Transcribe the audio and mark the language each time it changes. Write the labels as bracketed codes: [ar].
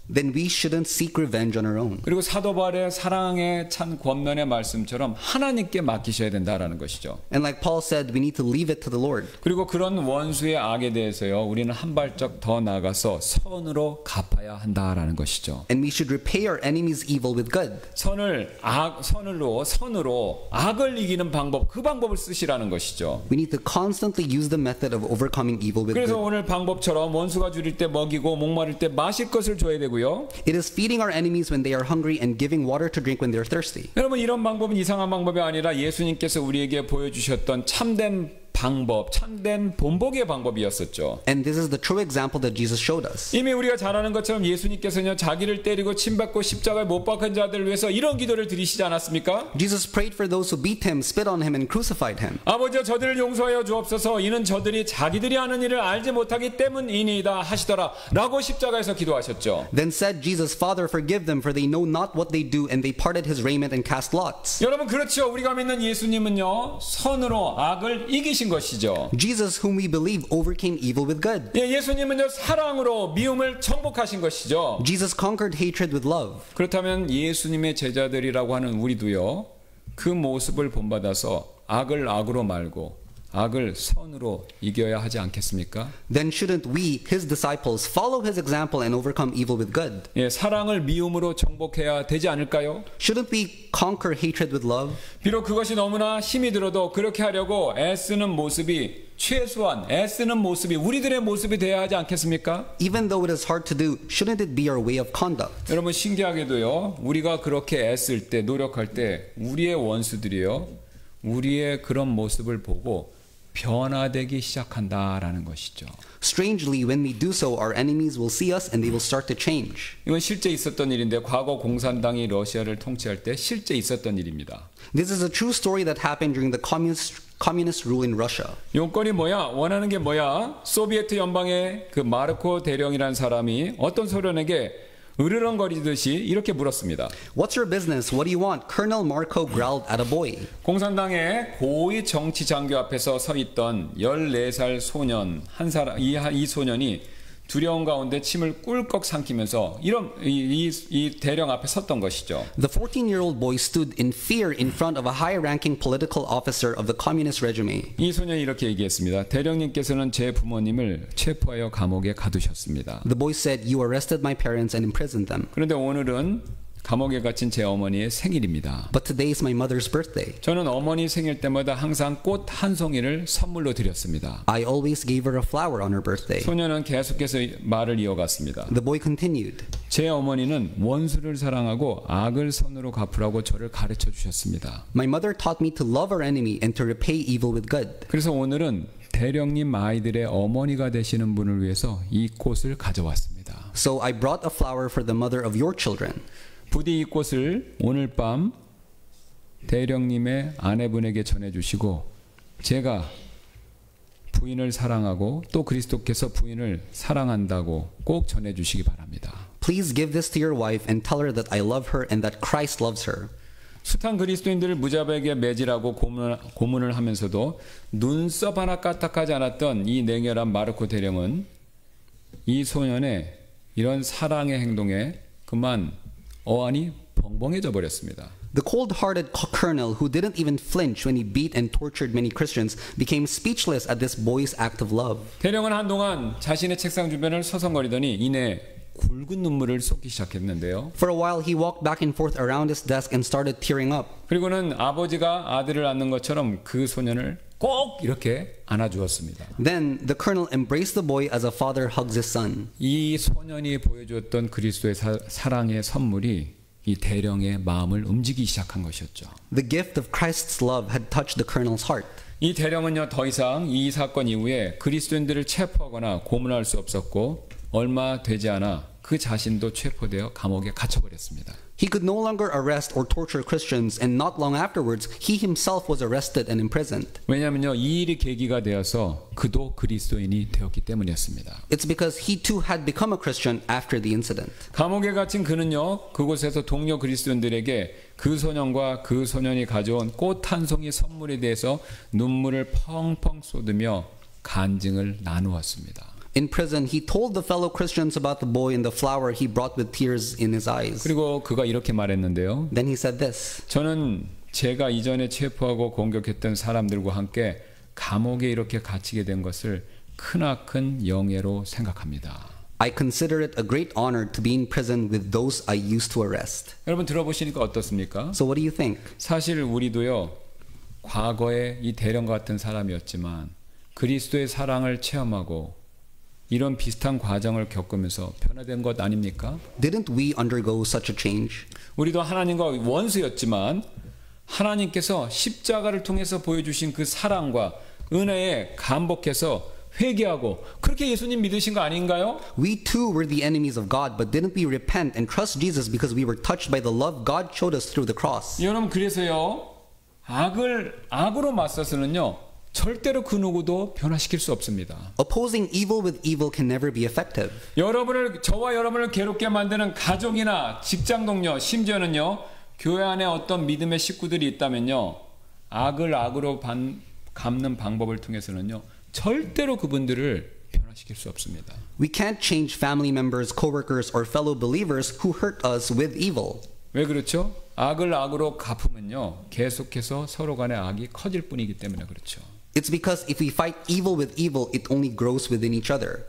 [en] Then we shouldn't seek revenge on our own. [ko] 그리고 사도 바울의 사랑의 찬 권면의 말씀처럼 하나님께 맡기셔야 된다라는 것이죠. [en] And like Paul said, we need to leave it to the Lord. [ko] 그리고 그런 원수의 악에 대해서요, 우리는 한 발짝 더 나아가서 선으로 갚아야 한다라는 것이죠. [en] And we should repay our enemies' evil with good. [ko] 선으로 악을 이기는 방법, 그 방법을 쓰시라는 것이죠. [en] We need to constantly use the method of overcoming evil with [ko] 그래서 [en] good. [ko] 오늘 방법처럼 원수가 줄일 때 먹이고 목마를 때 마실 것을 줘야 되고요. [en] It is feeding our enemies when they are hungry and giving water to drink when they are thirsty. [ko] 여러분, 이런 방법은 이상한 방법이 아니라 예수님께서 우리에게 보여주셨던 참된 방법, 참된 본보기의 방법이었었죠. [en] And this is the true example that Jesus showed us. [ko] 이미 우리가 잘 아는 것처럼 예수님께서는 자기를 때리고 침받고 십자가에 못 박힌 자들을 위해서 이런 기도를 드리시지 않았습니까? [en] Jesus prayed for those who beat him, spit on him, and crucified him. [ko] 아버지여 저들을 용서하여 주옵소서. 이는 저들이 자기들이 하는 일을 알지 못하기 때문이니이다 하시더라 라고 십자가에서 기도하셨죠. [en] Then said Jesus, Father, forgive them, for they know not what they do, and they parted his raiment and cast lots. [ko] 여러분 그렇죠. 우리가 믿는 예수님은요 선으로 악을 이기신 것이죠. [en] Jesus, whom we believe, overcame evil with good. [ko] 예수님은요 사랑으로 미움을 정복하신 것이죠. [en] Jesus conquered hatred with love. [ko] 그렇다면 예수님의 제자들이라고 하는 우리도요 그 모습을 본받아서 악을 악으로 말고 악을 선으로 이겨야 하지 않겠습니까? [en] Then shouldn't we, his disciples, follow his example and overcome evil with good? [ko] 예, 사랑을 미움으로 정복해야 되지 않을까요? [en] Shouldn't we conquer hatred with love? [ko] 비록 그것이 너무나 힘이 들어도 그렇게 하려고 애쓰는 모습이 최소한 애쓰는 모습이 우리들의 모습이 되어야 하지 않겠습니까? [en] Even though it is hard to do, shouldn't it be our way of conduct? [ko] 여러분 신기하게도요 우리가 그렇게 애쓸 때 노력할 때 우리의 원수들이요 우리의 그런 모습을 보고 변화되기 시작한다라는 것이죠. [en] Strangely, when we do so, our enemies will see us and they will start to change. [ko] 이건 실제 있었던 일인데 과거 공산당이 러시아를 통치할 때 실제 있었던 일입니다. [en] This is a true story that happened during the communist rule in Russia. [ko] 용건이 뭐야? 원하는 게 뭐야? 소비에트 연방의 그 마르코 대령이라는 사람이 어떤 소련에게 으르렁거리듯이 이렇게 물었습니다. [en] What's your business? What do you want? Colonel Marko growled at a boy. [ko] 공산당의 고위 정치 장교 앞에서 서 있던 14살 소년 한 사람 이 소년이 두려움 가운데 침을 꿀꺽 삼키면서 이 대령 앞에 섰던 것이죠. [en] The 14-year-old boy stood in fear in front of a high-ranking political officer of the communist regime. [ko] 이 소년이 이렇게 얘기했습니다. 대령님께서는 제 부모님을 체포하여 감옥에 가두셨습니다. [en] The boy said, "You arrested my parents and imprisoned them. [ko] 그런데 오늘은 감옥에 갇힌 제 어머니의 생일입니다. [en] But today is my mother's birthday. [ko] 저는 어머니 생일 때마다 항상 꽃 한 송이를 선물로 드렸습니다. [en] I always gave her a flower on her birthday." [ko] 소년은 계속해서 말을 이어갔습니다. [en] The boy continued, [ko] 제 어머니는 원수를 사랑하고 악을 선으로 갚으라고 저를 가르쳐 주셨습니다. [en] "My mother taught me to love our enemy and to repay evil with good." [ko] 그래서 오늘은 대령님 아이들의 어머니가 되시는 분을 위해서 이 꽃을 가져왔습니다. [en] So I brought a flower for the mother of your children. [ko] 부디 이 꽃을 오늘 밤 대령님의 아내분에게 전해주시고 제가 부인을 사랑하고 또 그리스도께서 부인을 사랑한다고 꼭 전해주시기 바랍니다. [en] Please give this to your wife and tell her that I love her and that Christ loves her. [ko] 숱한 그리스도인들을 무자백에 매질하고 고문을 하면서도 눈썹 하나 까딱하지 않았던 이 냉혈한 마르코 대령은 이 소년의 이런 사랑의 행동에 그만 어안이 벙벙해져 버렸습니다. [en] The cold-hearted colonel who didn't even flinch when he beat and tortured many Christians became speechless at this boy's act of love. [ko] 대령은 한동안 자신의 책상 주변을 서성거리더니 이내 굵은 눈물을 쏟기 시작했는데요. [en] For a while he walked back and forth around his desk and started tearing up. [ko] 그리고는 아버지가 아들을 안는 것처럼 그 소년을 꼭 이렇게 안아주었습니다. [en] Then the colonel embraced the boy as a father hugs his son. [ko] 이 소년이 보여주었던 그리스도의 사랑의 선물이 이 대령의 마음을 움직이기 시작한 것이었죠. [en] The gift of Christ's love had touched the colonel's heart. [ko] 이 대령은요 더 이상 이 사건 이후에 그리스도인들을 체포하거나 고문할 수 없었고 얼마 되지 않아 그 자신도 체포되어 감옥에 갇혀버렸습니다. [en] He could no longer arrest or torture Christians, and not long afterwards, he himself was arrested and imprisoned. [ko] 왜냐하면요 이 일이 계기가 되어서 그도 그리스도인이 되었기 때문이었습니다. [en] It's because he too had become a Christian after the incident. [ko] 감옥에 갇힌 그는요 그곳에서 동료 그리스도인들에게 그 소년과 그 소년이 가져온 꽃 한 송이 선물에 대해서 눈물을 펑펑 쏟으며 간증을 나누었습니다. [en] In prison, he told the fellow Christians about the boy and the flower he brought with tears in his eyes. [ko] 그리고 그가 이렇게 말했는데요. [en] Then he said this. [ko] 저는 제가 이전에 체포하고 공격했던 사람들과 함께 감옥에 이렇게 갇히게 된 것을 크나큰 영예로 생각합니다. [en] I consider it a great honor to be in prison with those I used to arrest. [ko] 여러분 들어보시니까 어떻습니까? [en] So what do you think? [ko] 사실 우리도요 과거에 이 대령 같은 사람이었지만 그리스도의 사랑을 체험하고 이런 비슷한 과정을 겪으면서 변화된 것 아닙니까? [en] Didn't we undergo such a change? [ko] 우리도 하나님과 원수였지만 하나님께서 십자가를 통해서 보여주신 그 사랑과 은혜에 감복해서 회개하고 그렇게 예수님 믿으신 거 아닌가요? [en] We too were the enemies of God, but didn't we repent and trust Jesus because we were touched by the love God showed us through the cross? [ko] 여러분 그래서요 악으로 맞서서는요 절대로 그 누구도 변화시킬 수 없습니다. [en] Opposing evil with evil can never be effective. [ko] 저와 여러분을 괴롭게 만드는 가족이나 직장 동료, 심지어는요 교회 안에 어떤 믿음의 식구들이 있다면요 악을 악으로 갚는 방법을 통해서는요 절대로 그분들을 변화시킬 수 없습니다. [en] We can't change family members, coworkers, or fellow believers who hurt us with evil. [ko] 왜 그렇죠? 악을 악으로 갚으면요 계속해서 서로 간의 악이 커질 뿐이기 때문에 그렇죠. [en] It's because if we fight evil with evil, it only grows within each other.